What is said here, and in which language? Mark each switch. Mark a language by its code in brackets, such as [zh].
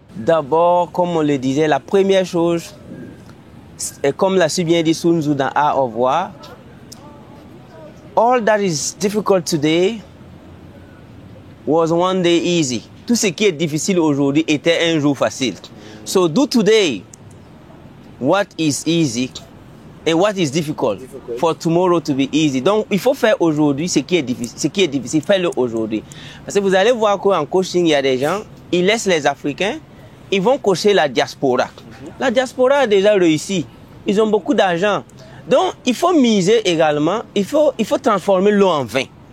[fr] D'abord, comme on le disait, la première chose, comme l'a si bien dit Sun Tzu dans Art of War, [en] all that is difficult today was one day easy. [fr] Tout ce qui est difficile aujourd'hui était un jour facile. [en] So do today what is easy and what is difficult for tomorrow to be easy. [fr] Donc il faut faire aujourd'hui ce qui est difficile, faites-le aujourd'hui. Parce que vous allez voir qu'en coaching, il y a des gens, ils laissent les Africains, ils vont coacher la diaspora. La diaspora a déjà réussi. Ils ont beaucoup d'argent. Donc, il faut miser également, il faut transformer l'eau en vin.